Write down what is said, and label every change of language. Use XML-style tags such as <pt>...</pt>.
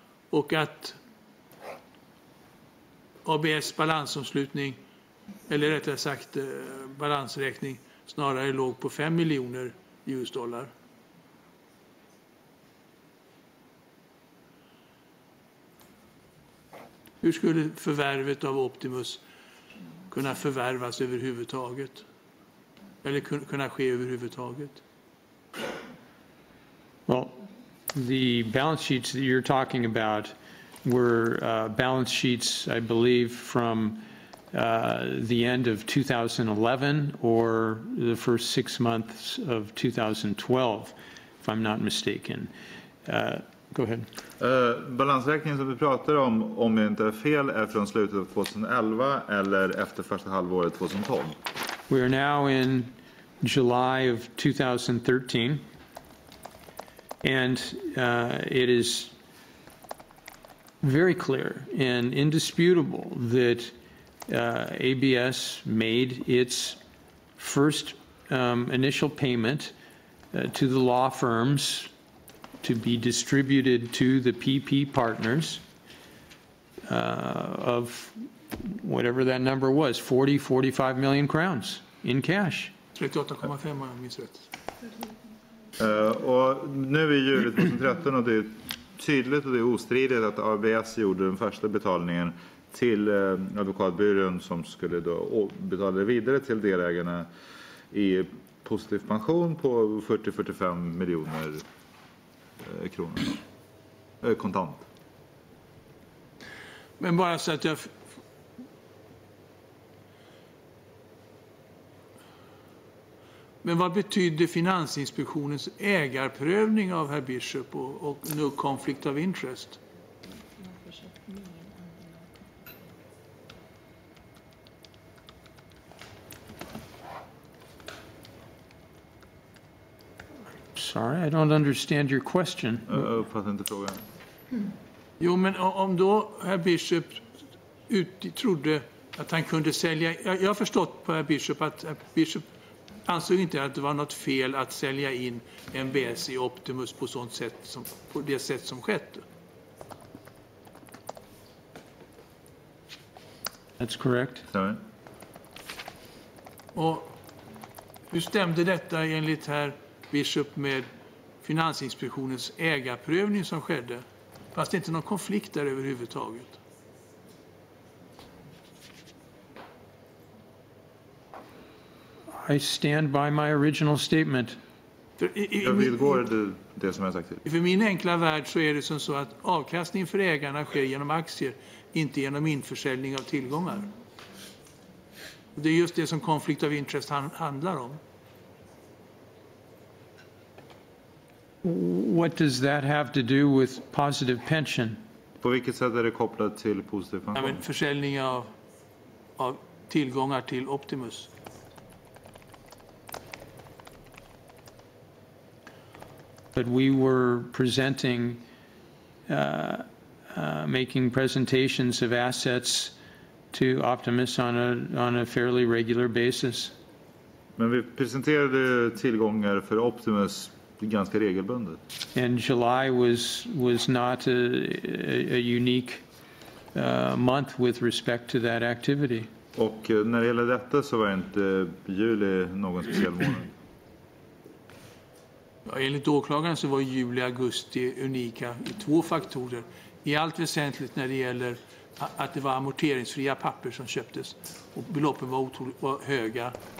<sv>Och att ABS balansomslutning, eller rättare sagt balansräkning, snarare låg på 5 miljoner US-dollar. Hur skulle förvärvet av Optimus kunna förvärvas överhuvudtaget? Eller kunna ske överhuvudtaget?</sv> <en>Well, the balance sheets that you're talking about were balance sheets, I believe, from the end of 2011 or the first 6 months of 2012, if I'm not mistaken. Go ahead.</en> <sv>Balansräkningen som vi pratar om jag inte är fel, är från slutet av 2011 eller efter första halvåret 2012.</sv> <en>We are now in July of 2013, and it is very clear and indisputable that ABS made its first initial payment to the law firms to be distributed to the PP partners of whatever that number was, 45 million crowns in cash.</en> <sv>38,5 om jag minns rätt. Och nu är vi i juli 2013 och det är tydligt och det är ostridigt att ABS gjorde den första betalningen till advokatbyrån som skulle då betala vidare till delägarna i positiv pension på 40-45 miljoner kronor kontant. Men bara så att jag... Men vad betyder Finansinspektionens ägarprövning av herr Bishop och</sv> <en>no conflict of interest? Sorry, I don't understand your question.</en> <sv>Jag uppfattar inte frågan. Jo, men om då herr Bishop trodde att han kunde sälja... Jag har förstått på herr Bishop att herr Bishop ansåg inte att det var något fel att sälja in MBS i Optimus på det sätt som skett.</sv> <en>That's correct. Sorry.</en> <sv>Och hur stämde detta enligt herr Bishop med Finansinspektionens ägarprövning som skedde? Fast det inte någon konflikt där överhuvudtaget.</sv> <en>I stand by my original statement.</en> <sv>Jag vidgår det som jag sagt. För min enkla värld så är det som så att avkastning för ägarna sker genom aktier, inte genom införsäljning av tillgångar. Det är just det som</sv> <en>conflict of interest</en> <sv>handlar om.</sv> <en>What does that have to do with positive pension?</en> <sv>På vilket sätt är det kopplat till positiv pension? Ja, men försäljning av tillgångar till Optimus.</sv> <en>But we were presenting, making presentations of assets to Optimus on a fairly regular basis.</en> <sv>Men vi presenterade tillgångar för Optimus ganska regelbundet.</sv> <en>And July was not a unique month with respect to that activity.</en> <sv>Och när det gäller detta så var inte juli någon speciell månad. Ja, enligt åklagaren så var juli och augusti unika i 2 faktorer. I allt väsentligt när det gäller att det var amorteringsfria papper som köptes och beloppen var höga.</sv>